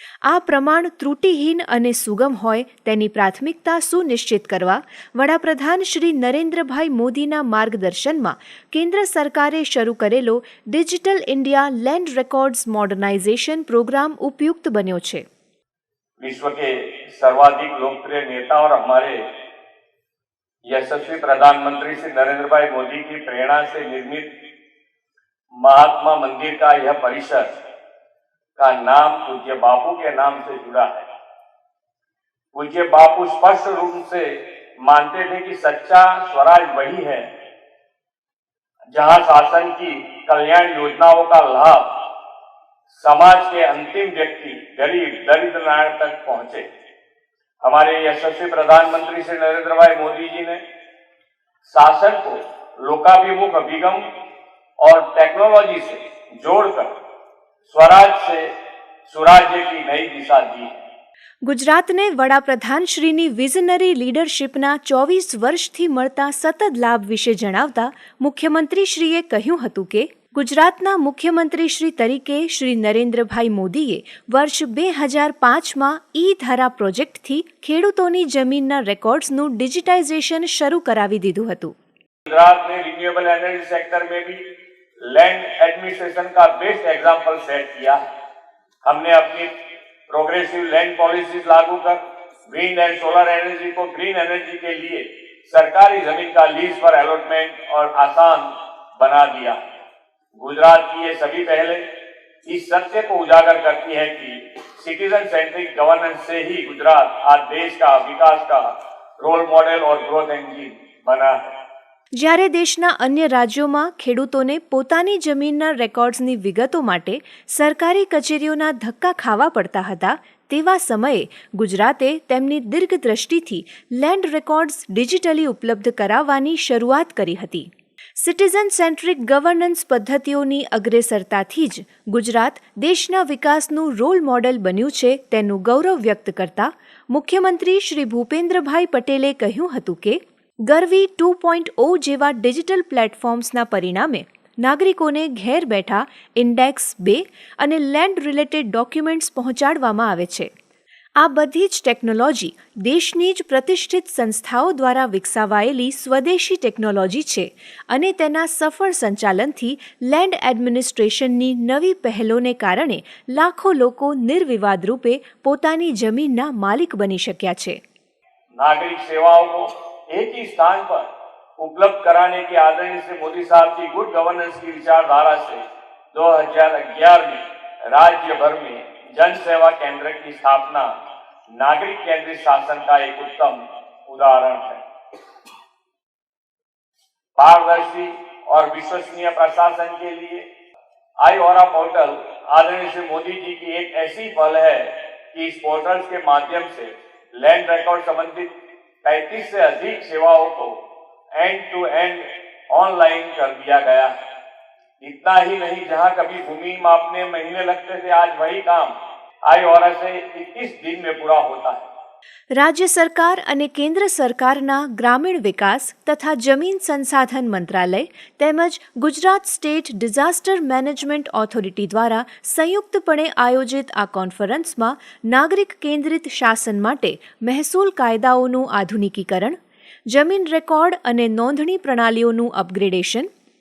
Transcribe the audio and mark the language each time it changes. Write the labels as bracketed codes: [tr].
[gu] આ પ્રમાણ ત્રુટિહીન અને સુગમ હોય તેની પ્રાથમિકતા સુનિશ્ચિત કરવા વડાપ્રધાન શ્રી નરેન્દ્રભાઈ મોદીના માર્ગદર્શનમાં કેન્દ્ર સરકારે શરૂ કરેલો digital India land records modernisation programme उपयुक्त बन्यो છે. [hi] विश्व के सर्वाधिक लोकप्रिय नेता और हमारे यशस्वी प्रधानमंत्री श्री नरेंद्र भाई मोदी की प्रेरणा से निर्मित महात्मा मंदिर का यह परिसर का नाम पूज्य बापू के नाम से जुड़ा है. पूज्य बापू स्पष्ट रूप से मानते थे कि सच्चा स्वराज वही है जहां शासन की कल्याण योजनाओं का लाभ समाज के अंतिम व्यक्ति, गरीब, दरिद्र नारायण तक पहुंचे. हमारे यशस्वी प्रधानमंत्री श्री नरेंद्र भाई मोदी जी ने शासन को लोकाभिमुख अभिगम और टेक्नोलॉजी से जोड़कर स्वराज से सुराज्य की नई दिशा दी है. [gu] ગુજરાતને વડાપ્રધાનશ્રીની વિઝનરી લીડરશીપના 24 વર્ષથી મળતા સતત લાભ વિશે જણાવતા મુખ્યમંત્રીશ્રીએ કહ્યું હતું કે ગુજરાતના મુખ્યમંત્રીશ્રી તરીકે શ્રી નરેન્દ્રભાઈ મોદીએ વર્ષ 2005માં ઈ-ધારા પ્રોજેક્ટથી ખેડૂતોની જમીનના રેકોર્ડ્સનું ડિજિટાઇઝેશન શરૂ કરાવી દીધું હતું. [hi] गुजरात ने रिन्यूएबल एनर्जी सेक्टर में भी लैंड एडमिनिस्ट्रेशन का बेस्ट एग्जाम्पल सेट किया है. हमने अपनी प्रोग्रेसिव लैंड पॉलिसीज लागू कर विंड एंड सोलर एनर्जी को ग्रीन एनर्जी के लिए सरकारी जमीन का लीज पर अलॉटमेंट और आसान बना दिया। गुजरात की ये सभी पहले इस सत्य को उजागर करती है कि सिटीजन सेंट्रिक गवर्नेंस से ही गुजरात आज देश का विकास का रोल मॉडल और ग्रोथ इंजिन बना है। [gu] જ્યારે દેશના અન્ય રાજ્યોમાં ખેડૂતોને પોતાની જમીનના રેકોર્ડ્સની વિગતો માટે સરકારી કચેરીઓના ધક્કા ખાવા પડતા હતા, તેવા સમયે ગુજરાતે તેમની દીર્ઘદ્રષ્ટિથી લેન્ડ રેકોર્ડ્સ ડિજિટલી ઉપલબ્ધ કરાવવાની શરૂઆત કરી હતી. સિટીઝન સેન્ટ્રિક ગવર્નન્સ પદ્ધતિઓની અગ્રેસરતાથી જ ગુજરાત દેશના વિકાસનું રોલ મોડેલ બન્યું છે તેનું ગૌરવ વ્યક્ત કરતા મુખ્યમંત્રી શ્રી ભૂપેન્દ્રભાઈ પટેલે કહ્યું હતું કે ગરવી 2.0 જેવા ડિજિટલ પ્લેટફોર્મ્સના પરિણામે નાગરિકોને ઘેર બેઠા ઇન્ડેક્સ 2 અને લેન્ડ રિલેટેડ ડોક્યુમેન્ટ્સ પહોંચાડવામાં આવે છે. આ બધી જ ટેકનોલોજી દેશની જ પ્રતિષ્ઠિત સંસ્થાઓ દ્વારા વિકસાવાયેલી સ્વદેશી ટેકનોલોજી છે અને તેના સફળ સંચાલનથી લેન્ડ એડમિનિસ્ટ્રેશનની નવી પહેલોને કારણે લાખો લોકો નિર્વિવાદ રૂપે પોતાની જમીનના માલિક બની શક્યા છે. [hi] नागरिक सेवाओं को एक ही स्थान पर उपलब्ध कराने के आदरणीय श्री मोदी साहब की गुड गवर्नेंस की विचारधारा से 2011 में राज्य भर में जन सेवा केंद्र की स्थापना नागरिक केंद्रित शासन का एक उत्तम उदाहरण है. पारदर्शी और विश्वसनीय प्रशासन के लिए आई-ORA पोर्टल आदरणीय श्री मोदी जी की एक ऐसी पहल है कि इस पोर्टल के माध्यम से लैंड रिकॉर्ड संबंधित 35 से अधिक सेवाओं को एंड टू एंड ऑनलाइन कर दिया गया है. इतना ही नहीं, जहां कभी भूमि मापने महीने लगते थे, आज वही काम आई-ORA से 21 दिन में पूरा होता है. [gu] રાજ્ય સરકાર અને કેન્દ્ર સરકારના ગ્રામીણ વિકાસ તથા જમીન સંસાધન મંત્રાલય તેમજ Gujarat state disaster management authority દ્વારા સંયુક્તપણે આયોજિત આ કોન્ફરન્સમાં નાગરિક કેન્દ્રિત શાસન માટે મહેસૂલ કાયદાઓનું આધુનિકીકરણ, જમીન રેકોર્ડ અને નોંધણી પ્રણાલીઓનું અપગ્રેડેશન,